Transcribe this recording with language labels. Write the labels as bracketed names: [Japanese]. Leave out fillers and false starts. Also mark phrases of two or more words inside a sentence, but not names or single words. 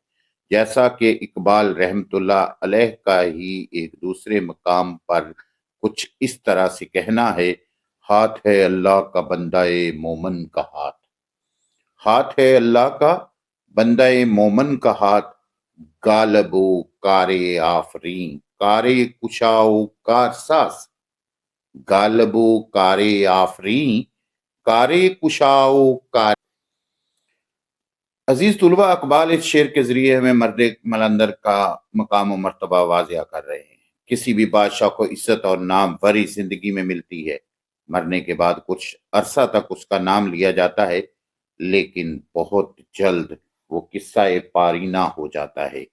[Urdu] جیسا کہ اقبال [Arabic] رحمت اللہ علیہ [Urdu] کا ہی ایک دوسرے مقام پر کچھ اس طرح سے کہنا ہے: ہاتھ ہے اللہ کا بندہ مومن کا ہاتھ، ہاتھ ہے اللہ کا بندہ مومن کا ہاتھ، غالب و کار آفرین کار کشاؤ کار ساز، غالب و کار آفرین کار کشاؤ کار۔ عزیز طلباء، اقبال اس شعر کے ذریعے ہمیں مرد قلندر کا مقام و مرتبہ واضح کر رہے ہیں۔ کسی بھی بادشاہ کو عزت اور نام وری زندگی میں ملتی ہے، مرنے کے بعد کچھ عرصہ تک اس کا نام لیا جاتا ہے، لیکن بہت جلد وہ قصہ پارینہ ہو جاتا ہے۔